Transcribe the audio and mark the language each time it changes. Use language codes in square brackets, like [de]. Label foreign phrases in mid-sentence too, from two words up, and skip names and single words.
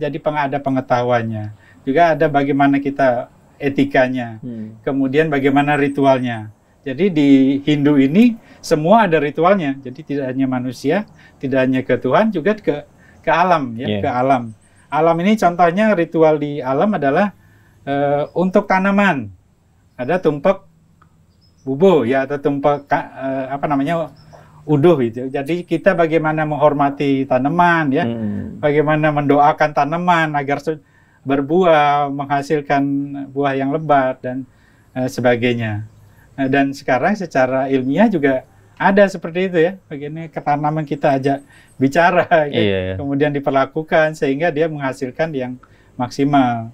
[id] Jadi ada pengetahuannya, juga ada bagaimana kita etikanya, kemudian bagaimana ritualnya. Jadi di Hindu ini semua ada ritualnya. Jadi tidak hanya manusia, tidak hanya ke Tuhan, juga ke alam, ya, ke alam. Alam ini contohnya ritual di alam adalah untuk tanaman. Ada tumpek bubuh, ya, atau tumpek uduh itu. Jadi kita bagaimana menghormati tanaman, ya, bagaimana mendoakan tanaman agar berbuah, menghasilkan buah yang lebat dan sebagainya. Dan sekarang secara ilmiah juga ada seperti itu, ya. Bagaimana tanaman kita ajak bicara, ya, kemudian diperlakukan sehingga dia menghasilkan yang maksimal.